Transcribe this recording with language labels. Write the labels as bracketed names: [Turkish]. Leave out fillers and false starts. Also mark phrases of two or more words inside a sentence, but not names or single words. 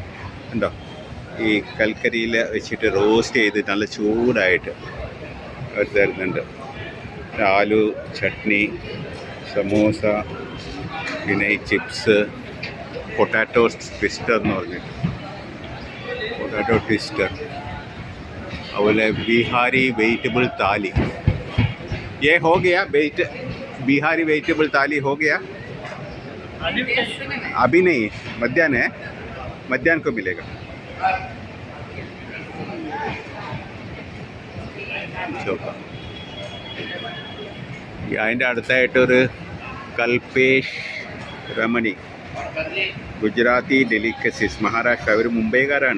[Malayalam] ഉണ്ടോ, ഈ കൽക്കരിയിൽ വെച്ചിട്ട് റോസ്റ്റ് ചെയ്ത് നല്ല ചൂടായിട്ട് അവർ തരുന്നുണ്ട്. ആലു ചട്നി, സമോസ, പിന്നെ ഈ ചിപ്സ്, [English] potato twister [Malayalam] എന്ന് പറഞ്ഞിട്ട് [English] potato twister. [Malayalam] അതുപോലെ ബീഹാരി വെജിറ്റബിൾ താലി. [Hindi] ये हो गया बिहारी वेजिटेबल थाली हो गया? अभी नहीं, मध्याह्न को मिलेगा. [Malayalam] അതിൻ്റെ അടുത്തായിട്ടൊരു കൽപേഷ് രമണി ഗുജറാത്തി ഡെലിക്കസീസ്, മഹാരാഷ്ട്ര. അവർ മുംബൈക്കാരാണ്.